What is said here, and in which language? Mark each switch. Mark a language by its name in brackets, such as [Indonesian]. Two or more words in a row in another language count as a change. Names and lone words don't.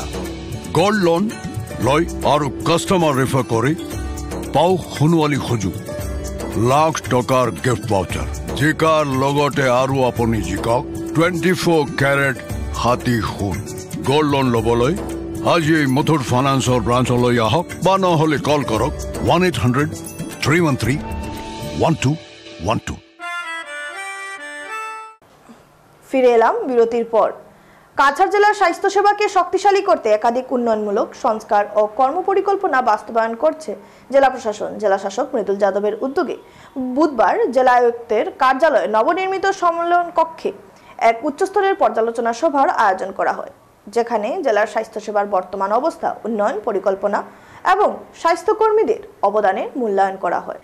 [English] gold loan [Assamese] লৈ আৰু কাষ্টমাৰ ৰেফাৰ কৰি পাও সোণোৱালী সুযোগ, লাখ টকাৰ [English] gift voucher, [Assamese] জিকাৰ লগতে আৰু আপুনি জিকক 24 কেৰেট হাতী সোণ। [English] gold loan [Assamese] ল'বলৈ আজি মধুৰ ফাইনেন্সৰ ব্ৰাঞ্চলৈ আহক বা নহ'লে কল কৰক 1-800-313-1212। [Bangla] ফিরে এলাম বিরতির পর। কাছাড় জেলার স্বাস্থ্যসেবাকে শক্তিশালী করতে একাধিক উন্নয়নমূলক সংস্কার ও কর্মপরিকল্পনা বাস্তবায়ন করছে জেলা প্রশাসন। জেলা শাসক মৃদুল যাদবের উদ্যোগে বুধবার জেলা আয়ুক্তের কার্যালয়ে নবনির্মিত সম্মেলন কক্ষে এক উচ্চস্তরের পর্যালোচনা সভার আয়োজন করা হয়, যেখানে জেলার স্বাস্থ্যসেবার বর্তমান অবস্থা, উন্নয়ন পরিকল্পনা এবং স্বাস্থ্যকর্মীদের অবদানের মূল্যায়ন করা হয়।